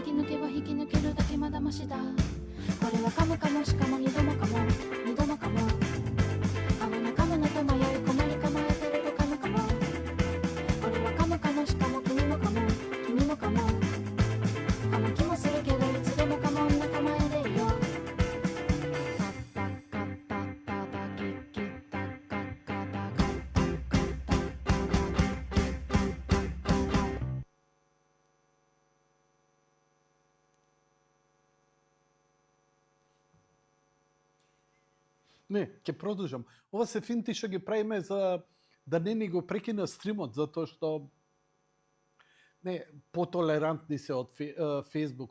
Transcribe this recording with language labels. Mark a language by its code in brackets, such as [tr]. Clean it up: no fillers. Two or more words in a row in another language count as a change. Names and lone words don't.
[ja] き抜けば引き抜けるだけまだましだこれは噛むかもしかも二度もかも二度もかも噛むの噛むのと迷い込まり構えてると噛むかもこれは噛むかもしかも君もかも君もかも噛む気もするけどいつでもかも仲間へでいいよタッタッタッタッタッキッキッタッカッカッタッカッタッカッタッタッタッキッキッタッタッカッタッ [mk] Не, ќе продолжам. Ова се финти што ги правиме за да не ни го прекина стримот, затоа што не потолерантни се од Facebook.